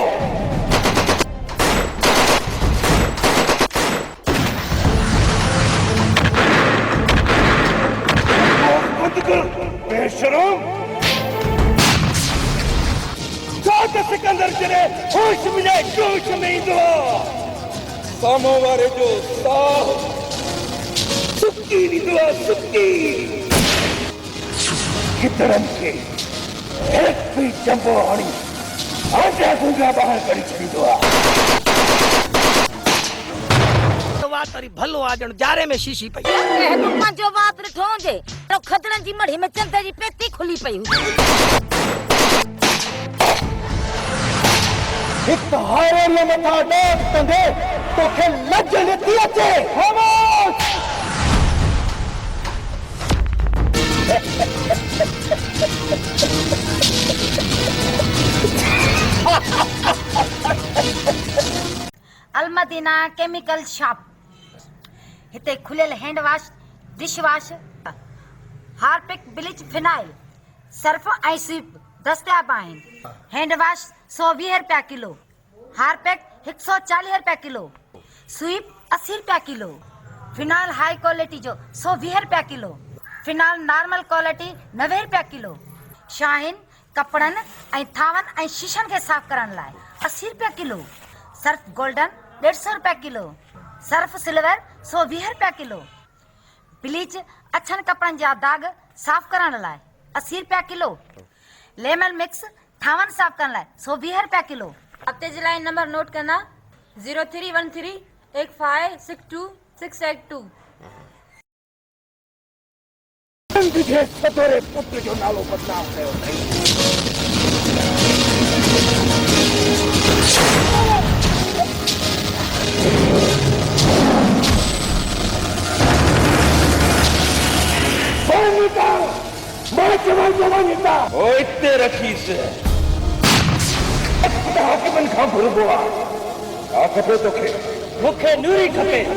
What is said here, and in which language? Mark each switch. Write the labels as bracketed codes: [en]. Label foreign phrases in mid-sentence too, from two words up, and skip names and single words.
[sd] बेशरम सात सिकंदर जरे होश मिले जोश में इंदो सामो वारे जो साह सुक्की विदुआ सुक्की कितरन के एक भी जंबो हणी आजा गुंगा बाहर करी छड़ी दुआ वात तरी भलो आजण जारे में शीशी पई ए तू पंजो वात ॾिठो जे तो खदड़न जी मढ़ी में चंदे जी पेती खुली पई एक हारे में मथा देख तंगे तो के लज नथी अचे खामोश। अलमदीना केमिकल शॉप हिते खुलियल [en] hand wash dish wash Harpic bleach phenyl Surf [sd] ऐं स्वीप दस्तियाब आहिनि। [en] hand wash [sd] 120 रुपया किलो, हार्पिक 140 रुपया किलो, स्वीप 80 रुपया किलो, फिनाइल [en] high quality [sd] जो 120 रुपया किलो, फिनाइल [en] normal quality [sd] 90 रुपया किलो, शाहीन कपड़न ऐं थावन ऐं शीशन के साफ करण लाइ 80 रुपया किलो, सर्फ गोल्डन 150 रुपया किलो, सर्फ सिल्वर 120 रुपया किलो, ब्लीच अछन कपड़न जा दाग साफ करण लाइ 80 रुपया किलो, [en] lemon mix [sd] थावन साफ करण लाइ 120 रुपया किलो। हफ्ते जे लाइ [en] number note [sd] करना 03138562 तुझे सदोरे पुत्र जो नालो बदनाम कयो वनिता ओ इते रखीस हाकिमन खां घुरबो आ का खपे तोखे मुखे नूरी खपे।